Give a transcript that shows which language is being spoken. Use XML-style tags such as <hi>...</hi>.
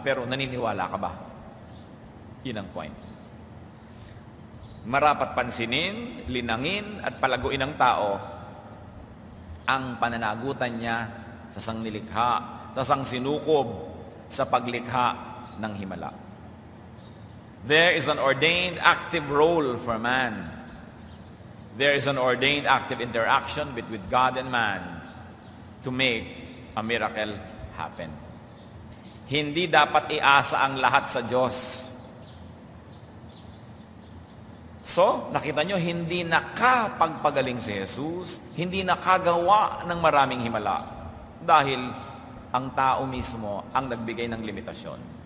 <tl>Pero naniniwala ka ba? Yun ang point. Marapat pansinin, linangin, at palaguin ng tao ang pananagutan niya sa sangnilikha, sa sangsinukob, sa paglikha ng himala.</tl> <en>There is an ordained active role for man. There is an ordained active interaction between God and man to make a miracle happen.</en> <tl>Hindi dapat iasa ang lahat sa Diyos. So, nakita nyo, hindi nakapagpagaling si Jesus, hindi nakagawa ng maraming himala dahil ang tao mismo ang nagbigay ng limitasyon.</tl>